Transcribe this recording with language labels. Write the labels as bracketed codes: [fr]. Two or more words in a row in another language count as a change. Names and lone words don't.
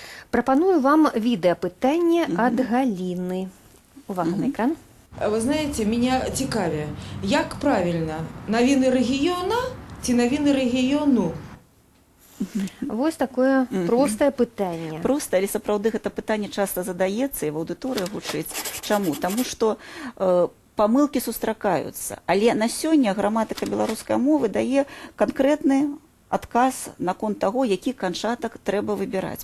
[be] Прапаную вам відэапытанне ад Галіны. Увага на экран. [ru] Вы знаете, меня [be] цікаве, як правильно, навіны рэгіёна ці навіны рэгіёну? Вось такое простае пытанне. Проста, але сапраўды гэта пытанне часта задаецца і в аўдыторыі гучыць. Чаму? Таму што памылкі сустракаюцца, але на сёння граматыка беларускай мовы дае канкрэтны адказ наконт таго, які канчатак трэба выбіраць.